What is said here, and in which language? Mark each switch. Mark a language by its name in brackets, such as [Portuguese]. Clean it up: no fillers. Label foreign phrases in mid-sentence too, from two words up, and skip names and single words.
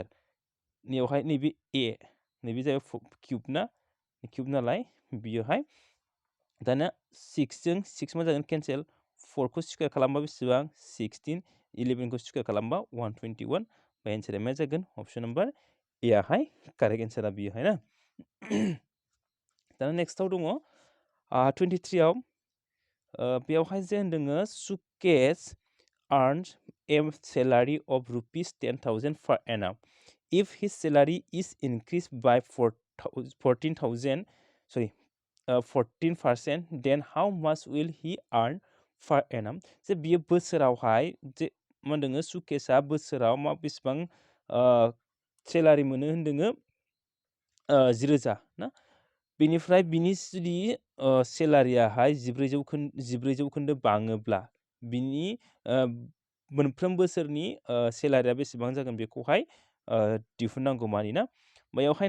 [Bodo] बेवहाय नैबे a नैबे जाबाय क्यूब ना क्यूब नालाय बियोहाय दाना 6 जों 6 मा जागोन केन्सेल 4 खौ स्क्वायर खालामबा बेसेबां 16 11 खौ स्क्वायर खालामबा 121 बा एन्सारा मा जागोन [English] option number A [Bodo] आहाय [English] correct answer [Bodo] बियोहाय ना दाना नेक्स्टआव दङ 23 आव बेवहाय जे होनदोङो सुकेस [English] earns a salary of rupees 10,000 per annum. If his salary is increased by 14%, then how much will he earn per annum? [Bodo] जे बियो बोसोरावहाय जे मा होनदोङो सुकेसआ बोसोराव मा बेसेबां सेलारि मोनो होनदोङो 10,000 ना बेनिफ्राय बिनि जुदि सेलारियाहाय 14 जौखोन्दो बाङोब्ला बिनि मोनफ्रोम बोसोरनि सेलारिया बेसेबां जागोन बेखौहाय दिहुननांगौ मानि ना बेयावहाय